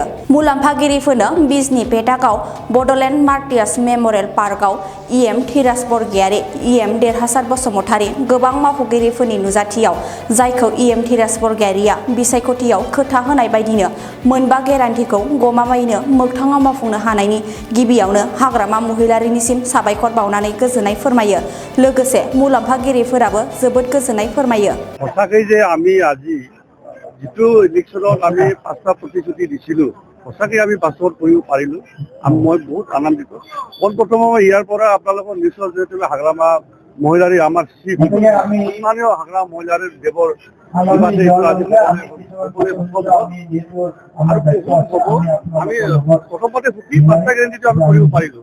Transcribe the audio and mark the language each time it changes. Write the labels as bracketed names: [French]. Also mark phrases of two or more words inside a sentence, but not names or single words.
[Bodo] मुलाम्फागिरिफोरनो बिजनी पेटाकआव बडलेण्ड मार्टियार्स मेमरियेल पार्कआव इएम धीराज बरगयारी, इएम देरहासार बसुमतारी गोबां मावख'गिरिफोरनि नुजाथियाव जायखौ इएम धीराज बरगयारीया बिसायख'थियाव खोथा होनाय बायदिनो मोनबा गेरान्टिखौ गमामायैनो मोगथाङाव मावफुंनो हानायनि गिबियावनो हाग्रामा महिलारीनिसिम साबायखर बावनानै गोजोननाय फोरमायो। लोगोसे मुलाम्फागिरिफोराबो जोबोद गोजोननाय फोरमायो। [Assamese] সঁচাকৈ যে আমি আজি যিটো ইলেকশ্যনত আমি 5টা প্ৰতিশ্ৰুতি দিছিলোঁ সঁচাকৈ আমি বাস্তৱত কৰিব পাৰিলোঁ। মই বহুত আনন্দিত। পোনপ্ৰথমে ইয়াৰ পৰা আপোনালোকৰ নিশ্চয় যিহেতু হাগ্ৰামা মহিলাৰী আমাৰ সন্মানীয় হাগ্ৰামা মহিলাৰী দেৱৰ আমি প্ৰথমতে সুখী 5টা গেৰাণ্টিটো আমি কৰিব পাৰিলোঁ।